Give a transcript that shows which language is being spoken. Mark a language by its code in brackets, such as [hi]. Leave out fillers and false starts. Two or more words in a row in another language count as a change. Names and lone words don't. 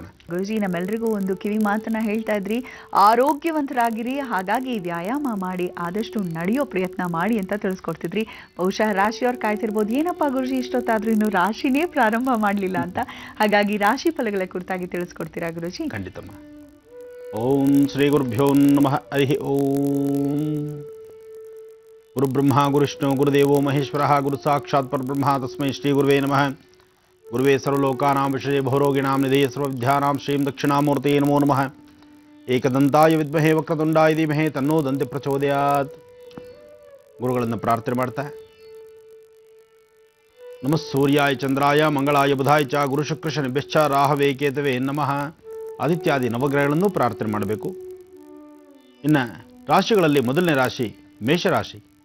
[kn] ಗುರುಜಿ, ನಮ್ಮೆಲ್ಲರಿಗೂ ಒಂದು ಕಿವಿ ಮಾತನ್ನ ಹೇಳ್ತಾ ಇದ್ರಿ, ಆರೋಗ್ಯವಂತರಾಗಿರಿ, ಹಾಗಾಗಿ ವ್ಯಾಯಾಮ ಮಾಡಿ, ಆದಷ್ಟು ನಡೆಯೋ ಪ್ರಯತ್ನ ಮಾಡಿ ಅಂತ ತಿಳಿಸ್ಕೊಡ್ತಿದ್ರಿ. ಬಹುಶಃ ರಾಶಿಯವ್ರು ಕಾಯ್ತಿರ್ಬೋದು, ಏನಪ್ಪ ಗುರುಜಿ ಇಷ್ಟೊತ್ತಾದ್ರೂ ಇನ್ನು ರಾಶಿನೇ ಪ್ರಾರಂಭ ಮಾಡಲಿಲ್ಲ ಅಂತ. ಹಾಗಾಗಿ ರಾಶಿ ಫಲಗಳ ಕುರಿತಾಗಿ ತಿಳಿಸ್ಕೊಡ್ತೀರಾ ಗುರುಜಿ? ಖಂಡಿತಮ್ಮ. [sa] ಓಂ ಶ್ರೀ ಗುರುಭ್ಯೋ ನಮಃ. ಹರಿ ಓಂ. ಗುರುಬ್ರಹ್ಮ ಗುರುವಿಷ್ಣು ಗುರುದೇವೋ ಮಹೇಶ್ವರ ಗುರು ಸಾಕ್ಷಾತ್ ಪರಬ್ರಹ್ಮ ತಸ್ಮೈ ಶ್ರೀ ಗುರುವೇ ನಮಃ. ಗುರುವೇ ಸರ್ವಲೋಕಾನಾಂ ವಿಷಯೇ ಬಹುರೋಗಿಣಾಂ ನಿಧಯೇ ಸರ್ವವಿದ್ಯಾನಾಂ ಶ್ರೀಂ ದಕ್ಷಿಣಾಮೂರ್ತಯೇ ನಮೋ ನಮಃ. ಏಕದಂತಾಯ ವಿದ್ಮಹೇ ವಕ್ರತುಂಡಾಯ ಧೀಮಹಿ ತನ್ನೋ ದಂತಿ ಪ್ರಚೋದಯಾತ್. [kn] ಗುರುಗಳನ್ನು ಪ್ರಾರ್ಥನೆ ಮಾಡ್ತಾ, [sa] ನಮಃ ಸೂರ್ಯಾಯ ಚಂದ್ರಾಯ ಮಂಗಳಾಯ ಬುಧಾಯ ಚ ಗುರು ಶುಕ್ರ ಶನಿಭ್ಯಶ್ಚ ರಾಹವೇ ಕೇತವೇ ನಮಃ. [kn] ಆದಿತ್ಯಾದಿ ನವಗ್ರಹಗಳನ್ನು ಪ್ರಾರ್ಥನೆ ಮಾಡಬೇಕು. ಇನ್ನು ರಾಶಿಗಳಲ್ಲಿ ಮೊದಲನೇ ರಾಶಿ ಮೇಷರಾಶಿ.